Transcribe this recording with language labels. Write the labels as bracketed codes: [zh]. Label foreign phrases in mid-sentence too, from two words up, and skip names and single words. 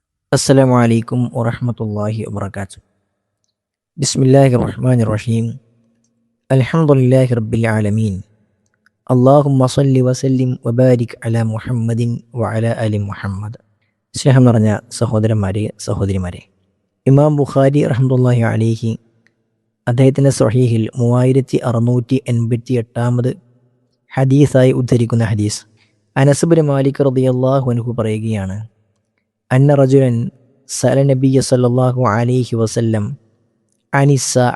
[ar] السلام عليكم ورحمة الله وبركاته. بسم الله الرحمن الرحيم. الحمد لله رب العالمين. اللهم صل وسلم وبارك على محمد وعلى آل محمد. [ml] സ്നേഹം നിറഞ്ഞ സഹോദരന്മാരെ സഹോദരിമാരെ, ഇമാം ബുഖാരി [ar] رحمة الله عليه [ml] അദ്ദേഹത്തിൻ്റെ സ്വഹീഹിൽ 3688 ഹദീസായി ഉദ്ധരിക്കുന്ന ഹദീസ്, അനസ് ബിൻ മാലിക് [ar] رضي الله عنه [ml] പറയുകയാണ്, [ar] أن رجلا سأل النبي صلى الله عليه وسلم عن الساعة.